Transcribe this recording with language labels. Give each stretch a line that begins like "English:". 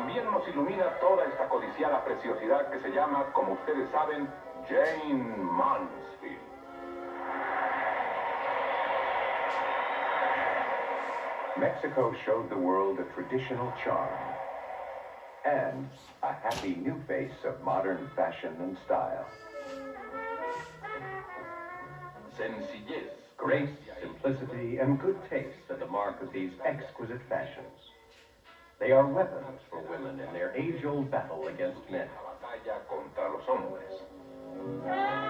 Spanish: Nos ilumina toda esta codiciada preciosidad que se llama, como ustedes saben, Jane Mansfield.
English: Mexico showed the world a traditional charm and a happy new face of modern fashion and style.
Spanish: Sencillez,
English: Grace, simplicity, and good taste are the mark of these exquisite fashions. They are weapons for women in their age-old battle against men.
Spanish: Batalla contra los hombres.